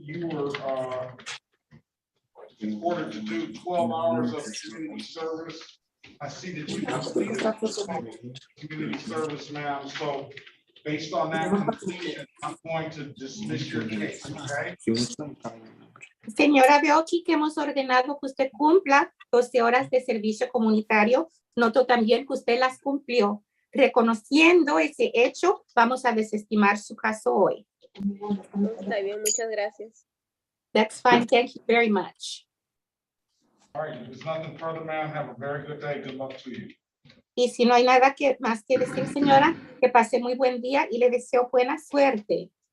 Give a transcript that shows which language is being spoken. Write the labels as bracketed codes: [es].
[en] You were in order to do 12 hours of community service. I see that you completed community service, ma'am. So based on that completion, I'm going to dismiss your case, okay? [es] Señora, veo aquí que hemos ordenado que usted cumpla 12 horas de servicio comunitario. Noto también que usted las cumplió. Reconociendo ese hecho, vamos a desestimar su caso hoy. No, está bien, muchas gracias. [en] That's fine. Thank you very much. All right, if there's nothing further, ma'am, have a very good day. Good luck to you. [es] Y si no hay nada más que decir, señora, que pase muy buen día y le deseo buena suerte.